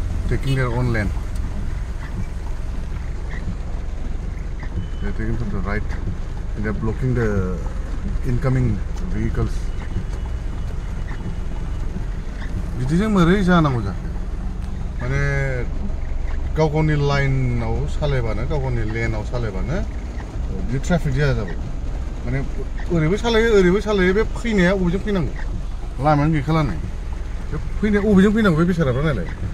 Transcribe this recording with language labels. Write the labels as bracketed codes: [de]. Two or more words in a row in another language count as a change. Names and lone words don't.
[en] taking their own lane. They're taking from the right and they're blocking the incoming vehicles. [brx] बिदिजों मोरै जानांगौ जाखो माने गाव गावनि लाइनाव सालायबानो गाव गावनि लेनाव सालायबानो बे ट्राफिक जाया जाबाय माने ओरैबो सालायो बे फैनाया अबेजों फैनांगौ लामायानो गैखाला नै बे फैनाया अबेजों फैनांगौ बे बेसाराफ्रा नायलाय